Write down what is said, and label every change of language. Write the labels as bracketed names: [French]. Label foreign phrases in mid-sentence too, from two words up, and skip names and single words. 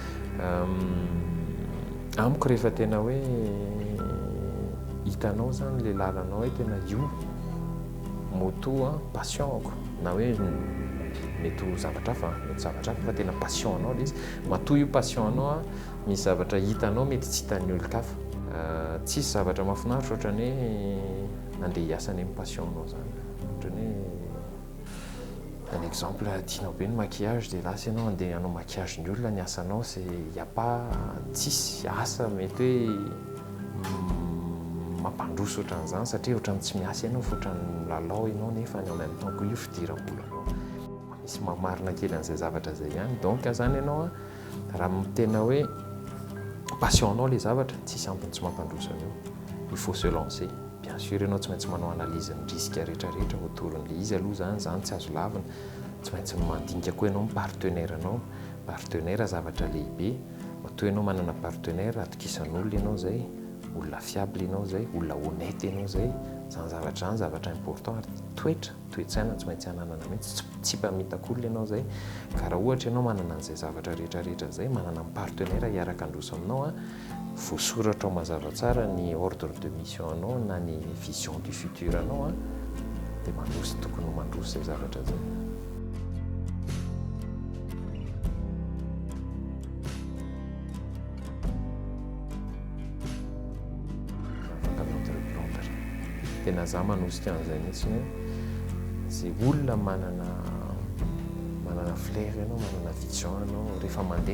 [Malagasy] amiko rehefa tena hoe hitanao zany le lalanao hoe tena io moto passion-ako na hoe mety ho zavatra hafa fa tena passion anao le izy matoa io passion anao misy zavatra hitanao mety tsy hitan'ny olon-kafa tsisy zavatra mahafinaritra ohatrany hoe andeha hiasa ny amin'ny passion-nao zany ohatrany hoe [French] un exemple [Malagasy] tianao be ny maquillage dia lasa ianao andeha hanao maquillage ny olona ny asanao [French] c'est y a pas [Malagasy] tsisy asa mety hoe mampandroso ohatran'izany satria ohatrany tsy miasa ianao fa ohatrany milalao ianao nefa [French] en même temps [Malagasy] ko io fidiram-bolanao misy mamarina kely an'izay zavatra zay ihany donc zany ianao raha tena hoe passion-nao le zavatra tsisy ampiny tsy mampandroso anao [French] il faut se lancer bien sûr [Malagasy] ianao tsy maintsy manao analyse ny risque rehetrarehetra autour-n'le izy aloha zany tsy azo lavina tsy maintsy mandinika koa ianao partenaire anao partenaire zavatra lehibe matoa ianao manana partenaire atokisan'olona ianao zay olona fiable ianao zay olona honnête ianao zay zany zavatra important ary toetsaina tsy maintsy hananana mihitsy tsy mpamitaka-olona ianao zay ka raha ohatra ianao manana an'izay zavatra rehetrarehetra zay manana partenaire hiaraka androso aminao voasoratra ao mazava tsara ny [French] ordre de mission [Malagasy] anao na ny [French] vision du futur [Malagasy] anao dia mandroso tokony ho mandroso zay zavatra zay. Tena za manosika an'izay mihitsy hoe zay olona manana flair ianao manana vision ianao rehefa mandeha